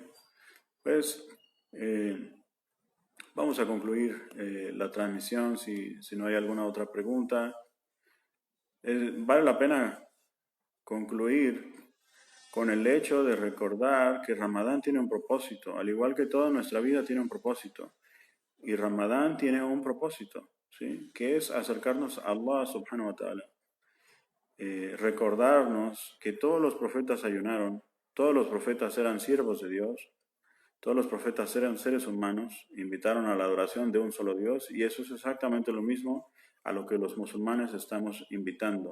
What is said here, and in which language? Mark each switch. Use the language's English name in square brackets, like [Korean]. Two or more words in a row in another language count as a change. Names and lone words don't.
[Spanish] Pues vamos a concluir la transmisión si no hay alguna otra pregunta. Vale la pena concluir con el hecho de recordar que Ramadán tiene un propósito, al igual que toda nuestra vida tiene un propósito. Y Ramadán tiene un propósito, ¿sí? Que es acercarnos a Allah [Arabic] سبحانه وتعالى. [Spanish] Recordarnos que todos los profetas ayunaron, todos los profetas eran siervos de Dios, todos los profetas eran seres humanos, invitaron a la adoración de un solo Dios, y eso es exactamente lo mismo a lo que los musulmanes estamos invitando.